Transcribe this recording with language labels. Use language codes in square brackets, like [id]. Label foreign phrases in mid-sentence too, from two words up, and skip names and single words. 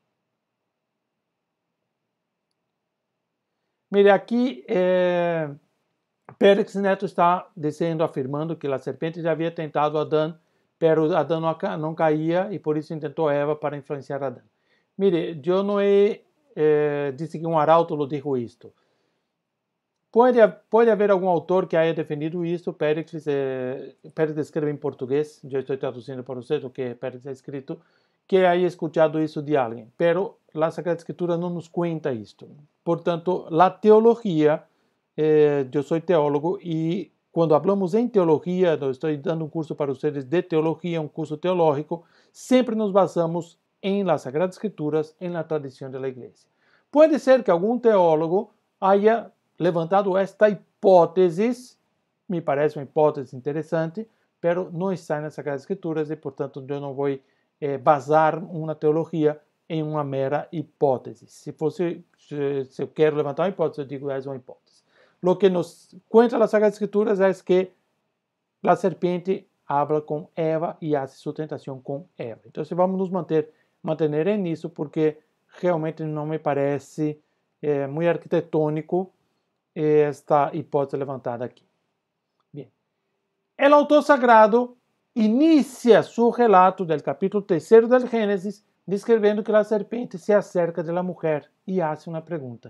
[pt] Mire, aqui Pérez Neto está dizendo, afirmando que a serpente já havia tentado Adão, pero Adão não caía e por isso tentou Eva para influenciar Adão. Mire, eu não disse que um arauto [es] lo dijo [pt] isto. Pode haver algum autor que [es] haya defendido [pt] isto. Pérez escreve em português, eu estou traduzindo para vocês o que Pérez [es] ha escrito, que haya escuchado [pt] isso de alguém. Pero a Sagrada Escritura não nos conta isto. Portanto, a teologia, eu sou teólogo e quando falamos em teologia, eu estou dando um curso para vocês de teologia, um curso teológico, sempre [es] nos basamos [pt] em [es] las Sagradas Escrituras, [pt] em la tradição da igreja. Pode ser que algum teólogo [es] haya levantado [pt] esta hipótese, me parece uma hipótese interessante, pero não está nas Sagradas Escrituras e, portanto, eu não vou basar uma teologia em uma mera hipótese. Se eu quero levantar uma hipótese, eu digo é uma hipótese. [es] Lo que nos cuenta las Sagradas Escrituras [pt] é que a [es] serpiente habla [pt] com Eva e hace sua tentação com Eva. Então, vamos nos manter nisso, porque realmente não me parece muito arquitetônico esta hipótese levantada aqui. Bem. O autor sagrado inicia seu relato do capítulo 3 do Gênesis descrevendo que a serpente se acerca da mulher e faz uma pergunta.